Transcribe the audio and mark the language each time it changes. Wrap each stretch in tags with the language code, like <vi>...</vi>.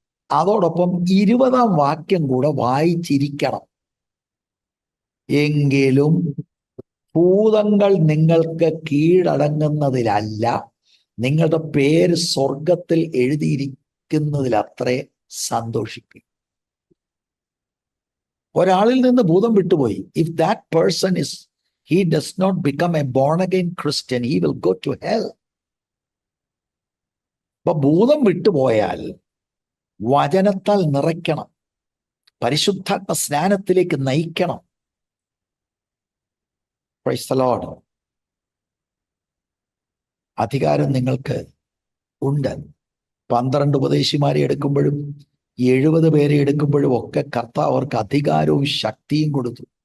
<ml>അതോടൊപ്പം 20-ാം വാക്യം കൂടെ വായിച്ചിരിക്കണം. എങ്കിലും ഭൂതങ്ങൾ നിങ്ങൾക്ക് കീഴടങ്ങുന്നതിലല്ല, നിങ്ങളുടെ പേര് സ്വർഗത്തിൽ എഴുതിയിരിക്കുന്നതിലത്രേ സന്തോഷിക്കും. ഒരാളിൽ നിന്ന് ഭൂതം വിട്ടുപോയി.</ml> <en>If that person he does not become a born again Christian, he will go to hell.</en> <ml>അപ്പൊ ഭൂതം വിട്ടുപോയാൽ വചനത്താൽ നിറയ്ക്കണം, പരിശുദ്ധാത്മ സ്നാനത്തിലേക്ക് നയിക്കണം.</ml> <en>Praise the lord.</en> <ml>അധികാരം നിങ്ങൾക്ക് ഉണ്ട്. 12 ഉപദേശിമാരെ എടുക്കുമ്പോഴും 70 പേരെ എടുക്കുമ്പോഴും ഒക്കെ കർത്താവ് അവർക്ക് അധികാരവും ശക്തിയും കൊടുത്തു.</ml>